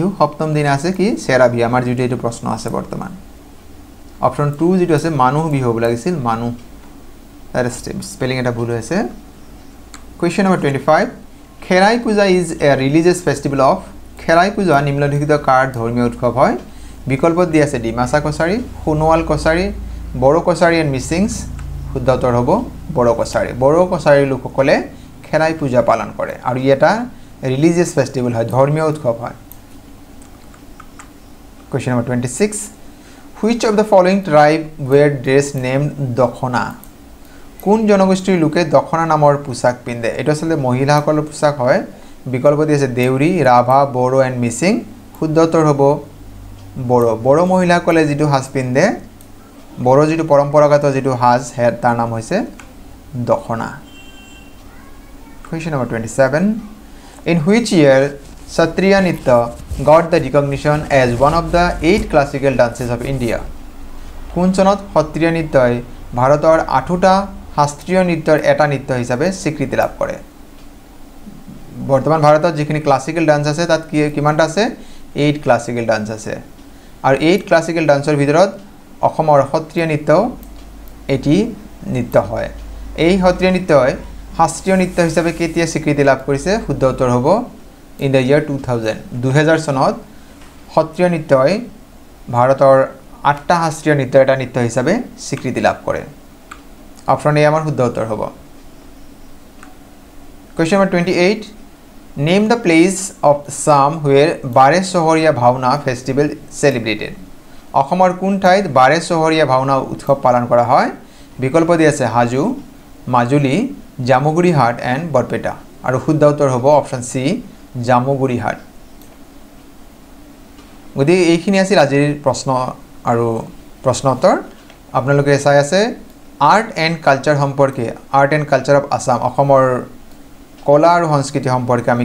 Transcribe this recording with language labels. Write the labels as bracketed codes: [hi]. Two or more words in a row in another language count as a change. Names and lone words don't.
[as] সপ্তম দিনা আছে কি সেৰা বিহু আমাৰ যেটো এইটো প্ৰশ্ন আছে বৰ্তমান অপচন 2 যেটো আছে মানুহ বিহু হ'ব লাগিছিল মানুহ তাৰ স্পেলিং এটা ভুল হৈছে [en] question number [as] 25 [en] Kherai Puja is a religious festival of Kherai Puja [as] নিম্নলিখিত কাৰ ধৰ্মীয় উৎসৱ হয় বিকল্পত দি আছে ডিমাসা কছাৰী সোণোৱাল কছাৰী বড়ো কছাৰী এণ্ড মিচিংছ শুদ্ধ উত্তৰ হ'ব বড়ো কছাৰী লোকসকলে খেৰাই পূজা পালন কৰে আৰু এটা [en] religious festival [as] হয় ধৰ্মীয় উৎসৱ হয় [en] question number [as] 26 [en] Which of the following tribe wear dress named [as] দখনা কোন জনগোষ্ঠীৰ লোকে দখনা নামৰ পোছাক পিন্ধে এটা আসলে মহিলাসকলৰ পোছাক হয় বিকল্প দি আছে দেউৰী ৰাভা বড়ো এণ্ড মিচিং শুদ্ধ উত্তৰ হ'ব বড়ো মহিলাসকলে যেটো সাজ পিন্ধে বড়ো যেটো পৰম্পৰাগত যেটো সাজ তাৰ নাম হৈছে দখনা [en] Question number 27 In which year Satriya Nritya got the recognition as one of the 8 classical dances of India [as] কোন চনত সত্ৰীয়া নৃত্যই ভাৰতৰ 8টা শাস্ত্ৰীয় নৃত্যৰ এটা নৃত্য হিচাপে স্বীকৃতি লাভ কৰে বৰ্তমান ভাৰতত যিখিনি [en] classical dance [as] আছে তাত কিমানটা আছে 8 [en] classical dance [as] আছে আৰু 8 [en] classical dance [as] ভিতৰত অসমৰ সত্ৰীয়া নৃত্য এটি নৃত্য হয় এই সত্ৰীয়া নৃত্যই শাস্ত্ৰীয় নৃত্য হিচাপে কেতিয়া স্বীকৃতি লাভ কৰিছে শুদ্ধ উত্তৰ হ'ব [en] in the year [as] 2000 চনত সত্ৰীয়া নৃত্যই ভাৰতৰ 8টা শাস্ত্ৰীয় নৃত্যৰ এটা নৃত্য হিচাপে স্বীকৃতি লাভ কৰে অপচন এ আমাৰ শুদ্ধ উত্তৰ হ'ব [en] Question number 28 Name the place of Assam where Bare Sohoriya Bhavna festival celebrated [as] অসমৰ কোন ঠাইত বাৰে সোহৰীয়া ভাওনা উৎসৱ পালন কৰা হয় বিকল্প দি আছে হাজু মাজুলী জামুগুৰিহাট এণ্ড বৰপেটা আৰু শুদ্ধ উত্তৰ হ'ব অপচন সি জামুগুৰিহাট গতি এইখিনি আছিল আজিৰ প্ৰশ্ন আৰু প্ৰশ্ন উত্তৰ আপোনালোকে চাই আছে [en] art and culture [as] সম্পৰ্কে [en] art and culture of Assam [as] অসমৰ কলা আৰু সংস্কৃতি সম্পৰ্কে আমি